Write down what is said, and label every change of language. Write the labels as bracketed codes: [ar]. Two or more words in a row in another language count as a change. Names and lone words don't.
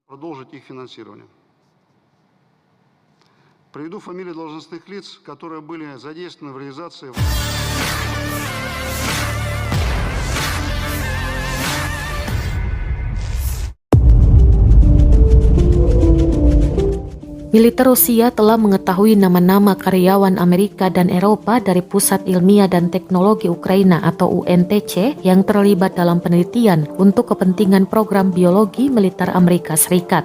[ru] Продолжить их финансирование. Приведу фамилии должностных лиц, которые были задействованы в реализации. [id] Militer Rusia telah mengetahui nama-nama karyawan Amerika dan Eropa dari Pusat Ilmiah dan Teknologi Ukraina atau UNTC yang terlibat dalam penelitian untuk kepentingan program biologi militer Amerika Serikat.